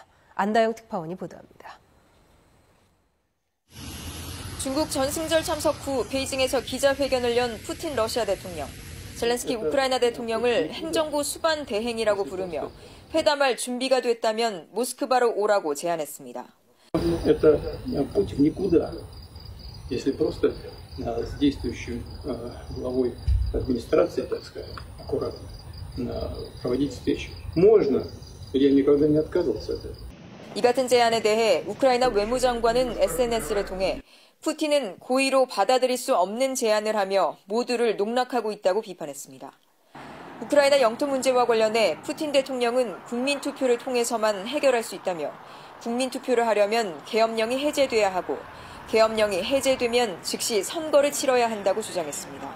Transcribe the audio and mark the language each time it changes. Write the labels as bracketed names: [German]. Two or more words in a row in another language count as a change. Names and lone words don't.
[Korean] 안다영 특파원이 보도합니다. 중국 전승절 참석 후 베이징에서 기자회견을 연 푸틴 러시아 대통령. 젤렌스키 우크라이나 대통령을 행정부 수반 대행이라고 부르며 회담할 준비가 됐다면 모스크바로 오라고 제안했습니다. [Russian] Это путь в никуда, если просто с действующим главой администрации, так сказать, аккуратно проводить встречу. Можно, я никогда не отказывался от этого. [Korean] 이 같은 제안에 대해 우크라이나 외무장관은 SNS를 통해 푸틴은 고의로 받아들일 수 없는 제안을 하며 모두를 농락하고 있다고 비판했습니다. 우크라이나 영토 문제와 관련해 푸틴 대통령은 국민투표를 통해서만 해결할 수 있다며 국민투표를 하려면 계엄령이 해제돼야 하고 계엄령이 해제되면 즉시 선거를 치러야 한다고 주장했습니다.